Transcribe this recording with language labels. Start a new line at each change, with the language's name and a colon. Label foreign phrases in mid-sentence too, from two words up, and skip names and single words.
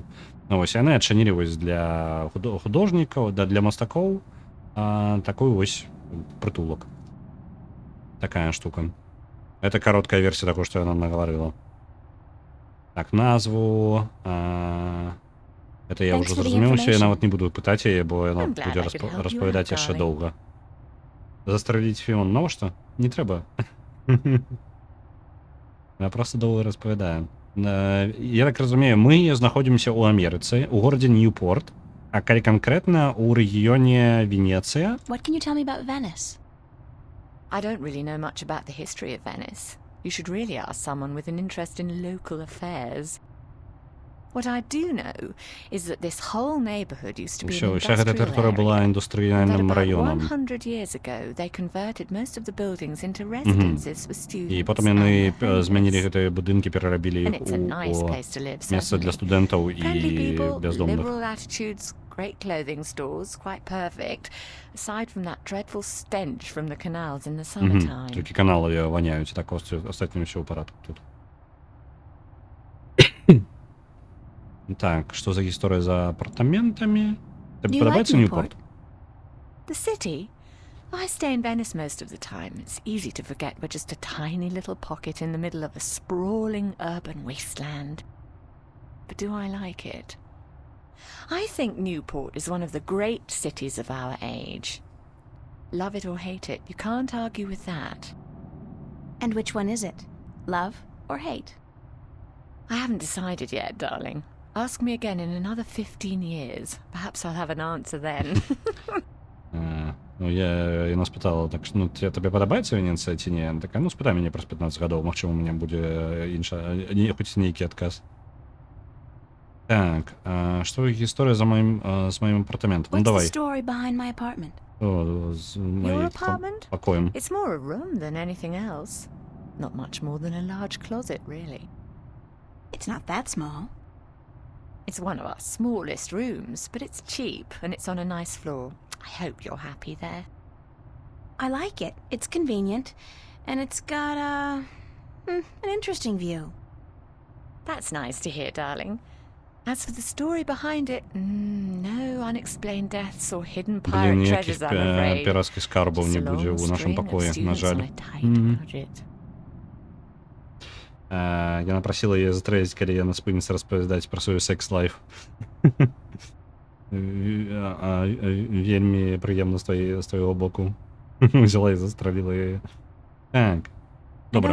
Belarusian: Ну, вось яны адчынілі вось для художнікаў, для мастакоў такую вось прытулак. Такая штука. Это кароткая версія таго, што яна нагаварыла. Так, назву. Это я
English: Thanks
Belarusian: ўжо
English: for the
Belarusian: зразумеў, я
English: information.
Belarusian: нават не буду пытаць яе, бо яна
English: I'm glad
Belarusian: будзе
English: I could help you
Belarusian: распавядаць
English: out,
Belarusian: яшчэ
English: darling.
Belarusian: доўга. Застраліць Фіон, навошта? Не трэба. Я просто доўга распавядаю. Я так разумею, мы знаходзімся ў Амерыцы, у горадзе Ньюпорт, а калі канкрэтна ў рэгіёне Венецыя.
English: What can you tell me about Venice? I don't really know much about the history of Venice. You should really ask someone with an interest in local affairs. What I do know is that this whole neighborhood used to be an
Belarusian: Уся гэта
English: industrial
Belarusian: тэрыторыя была
English: area. And that
Belarusian: індустрыяльным
English: about
Belarusian: раёнам.
English: 100 years ago, they converted most of the buildings into residences for students.
Belarusian: І потым яны
English: and
Belarusian: змянілі
English: homeless.
Belarusian: гэтыя будынкі, перарабілі
English: And
Belarusian: іх
English: it's a nice
Belarusian: у
English: place to live,
Belarusian: месца для
English: certainly.
Belarusian: студэнтаў
English: Friendly
Belarusian: і
English: people,
Belarusian: бяздомных.
English: liberal attitudes, great clothing stores, quite perfect. Aside from that dreadful stench from the canals in the summertime.
Belarusian: Толькі каналы воняюць, так астатнім ўсё ў парадку тут. Так, што за гісторыя за апартаментамі?
English: Do
Belarusian: Табе
English: you like
Belarusian: падабаецца
English: Newport?
Belarusian: Ньюпорт?
English: The city? I stay in Venice most of the time. It's easy to forget we're just a tiny little pocket in the middle of a sprawling urban wasteland. But do I like it? I think Newport is one of the great cities of our age. Love it or hate it, you can't argue with that. And which one is it? Love or hate? I haven't decided yet, darling. Ask me again in another 15 years. Perhaps I'll have an answer then.
Belarusian: Ну, яна спытала, так, ну, табе падабаецца Венецыя ці не? Яна такая, ну, спытай мяне праз 15 гадоў, магчыма, у мяне будзе хоць нейкі адказ. Так, што гісторыя з маім апартаментам? Ну,
English: What's the
Belarusian: давай.
English: story behind my apartment?
Belarusian: З
English: Your
Belarusian: маім
English: apartment?
Belarusian: пакоем.
English: It's more a room than anything else. Not much more than a large closet, really. It's not that small. It's one of our smallest rooms, but it's cheap and it's on a nice floor. I hope you're happy there. I like it. It's convenient. And it's got an interesting view. That's nice to hear, darling. As for the story behind it, no unexplained deaths or hidden
Belarusian: Блін,
English: pirate
Belarusian: ніякіх
English: treasures, I'm afraid.
Belarusian: піратських скарбаў
English: Just
Belarusian: не
English: a
Belarusian: будзе
English: long
Belarusian: ў нашым
English: string of
Belarusian: пакоі, на
English: students
Belarusian: жаль.
English: on a tight budget.
Belarusian: Яна прасіла яе застрэліць, калі яна спыніцца распавядаць пра сваю секс-лайф. Вельмі прыемна з твайго боку. Взяла і застраліла яе. Так. Добра,